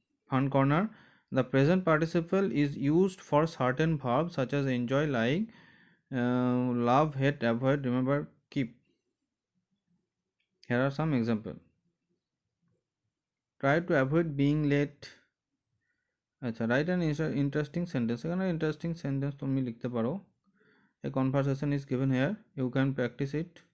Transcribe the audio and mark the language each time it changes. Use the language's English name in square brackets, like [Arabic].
[English] Fun corner, the present participle is used for certain verbs such as enjoy, like, love, hate, avoid, remember, keep. Here are some examples. Try to avoid being late. আচ্ছা, write an interesting sentence. [Bangla] এখানে [English] interesting sentence [Bangla] তুমি লিখতে পারো। [English] A conversation is given here. You can practice it.